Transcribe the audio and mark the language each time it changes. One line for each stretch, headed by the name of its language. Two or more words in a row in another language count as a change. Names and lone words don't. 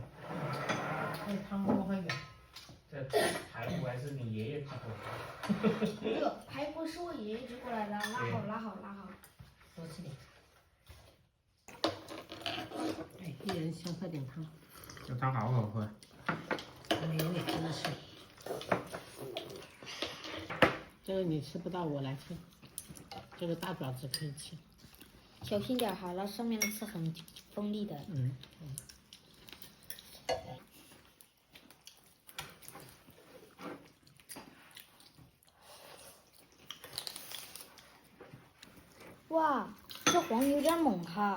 Chinese: 這湯怎麼會遠？這排骨還是你爺爺寄過來的？這個排骨是我爺爺寄過來的，拉好。多吃點。哎，一人先喝點湯。這湯好好喝。美味真的是。這個你吃不到，我來吃。這個大爪子可以吃。小心點哈，那上面的是很鋒利的。哇，這黃有點猛哈。